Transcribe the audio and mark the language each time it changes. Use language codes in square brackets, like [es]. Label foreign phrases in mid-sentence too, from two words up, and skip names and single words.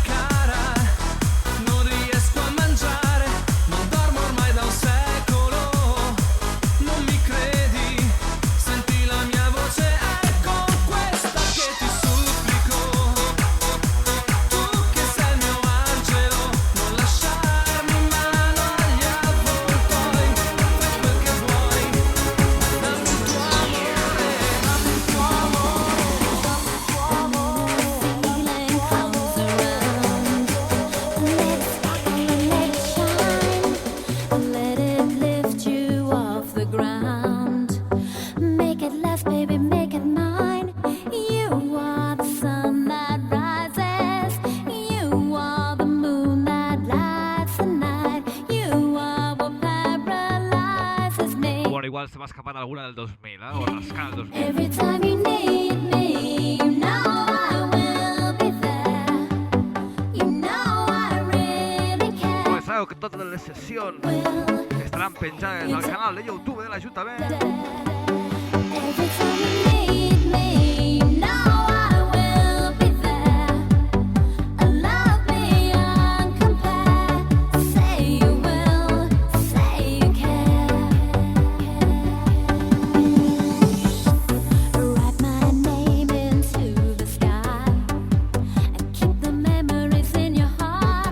[it] cara, non riesco a mangiare, non dormo ormai da un secolo, non mi credi, senti la mia voce, è con questa che ti supplico, tu che sei il mio angelo, non lasciarmi in mano agli avvoltoi, fai quel che vuoi, dammi il tuo amore, dammi il tuo amore. [en] Feeling comes around. Let's shine. Let it lift you off the ground. Make it last, baby, make it mine. You are the sun that rises. You are the moon that lights the night. You are what paralyzes me. [es] Bueno, igual se va a escapar alguna del 2000, ¿eh? O rascar el 2000. [en] Every time you need me, you know I will be there. You know I really care. [ca] Pues sabeu que totes les sessions [en] Will [ca] estaran penjades al canal de YouTube de l'Ajuntament. [en] every time you need me, you know I will be there. A love beyond compare. Say you will, say you care. Write my name into the sky and keep the memories in your heart.